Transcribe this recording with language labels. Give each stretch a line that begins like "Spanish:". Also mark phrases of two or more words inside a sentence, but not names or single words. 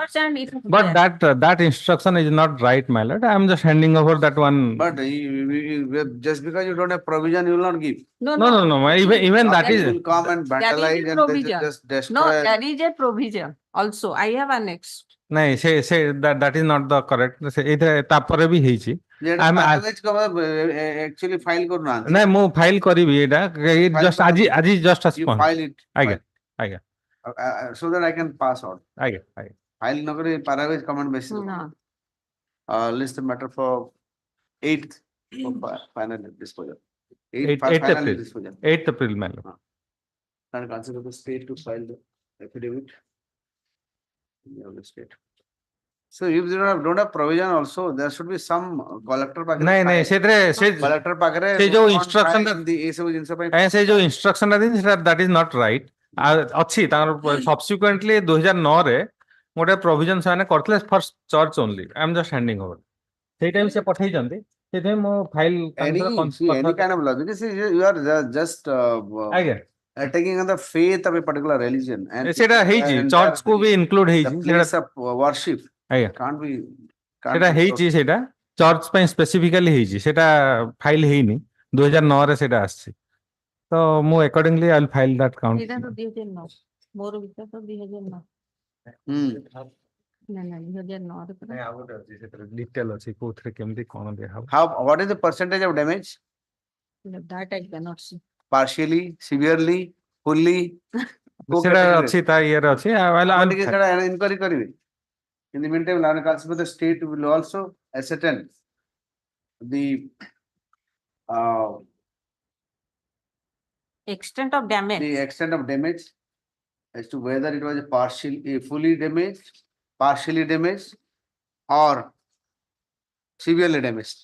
English: Church and it. that instruction is not right, my lord. I am just handing over that one. But just because you don't have provision, you will not give. No, No, even that You is, will come and That is vandalize the and they provision. just No, destroy. there is a provision also. I have annexed.
Odia: ନାଇଁ ସେ
English: that is not the correct
Odia: ସେ ଏଇଥିରେ ତାପରେ ବି ହେଇଛି ଆମେ
English: actually file
Odia: କରୁନାହାନ୍ତି। ନାଇଁ ମୁଁ ଫାଇଲ କରିବି ଏଇଟା
English: File
Odia: ଜଷ୍ଟ ଆଜି ଜଷ୍ଟ
English: You
Odia: ଆସି
English: file it.
Odia: ଆଜ୍ଞା
English: file.
Odia: ଆଜ୍ଞା
English: So that I can pass on.
Odia: ଆଜ୍ଞା ଆଜ୍ଞା
English: File
Hindi: न करे
English: parawage comment basis. No. List the matter for 8th for final disposal. 8th final April. disposal. 8th April matter. And consider the state to file the affidavit. Yeah, the state. So if you don't have provision also, there should be some collector ପାଖରେ
Odia: ନାଇଁ ନାଇଁ ସେଥିରେ ସେ collector ପାଖରେ ସେ ଯୋଉ
English: on instruction
Odia: file ଏମିତି ଏଇ ସବୁ ଜିନିଷ ପାଇଁ ସେ ଯୋଉ ଇନଷ୍ଟ୍ରକ୍ସନ ଟା ଦେଇଛି ସେଟା
English: that is not right
Odia: ଅଛି ତାଙ୍କର subsequently 2009 ରେ ଗୋଟେ ପ୍ରୋଭିଜନ ସେମାନେ କରିଥିଲେ
English: for church only I am just handing over
Odia: ସେଇଟା ବି ସେ ପଠେଇଛନ୍ତି ସେଥିପାଇଁ ମୁଁ
English: any kind of logic. See, you are just
Odia: ଆଜ୍ଞା
English: taking on the faith of a particular religion and
Odia: ସେଇଟା ହେଇଛି ଚର୍ଚ୍ଚ କୁ ବି ଇନକ୍ଲୁଡ
English: the
Odia: ହେଇଛି
English: place of worship
Odia: ଆଜ୍ଞା
English: can't be
Odia: ସେଇଟା ହେଇଛି ସେଇଟା ଚର୍ଚ୍ଚ ପାଇଁ ସ୍ପେସିଫିକାଲି ହେଇଛି ସେଇଟା ଫାଇଲ ହେଇନି 2009 ରେ ସେଇଟା ଆସିଛି ତ ମୁଁ
English: accordingly I file that count
Odia: ଏଇଟା ତ 2009 ମୋର ବିଚାର ତ 2009 ନା ନା 2009 ରେ ପୁରା ଆଉ ଗୋଟେ ଅଛି ସେଥିରେ ଡିଟେଲ ଅଛି କୋଉଥିରେ କେମିତି କଣ ଦିଆହବ
English: how what is the percentage of damage that I cannot see. partially severely fully
Odia: ସେଟା ଅଛି ତା ଇଏରେ ଅଛି ଆପଣ ଟିକେ ସେଟା inquiry କରିବେ
English: in the meantime Lana Council the state will also ascertain the Extent of damage. the extent of damage as to whether it was a fully damaged, partially damaged, or severely damaged.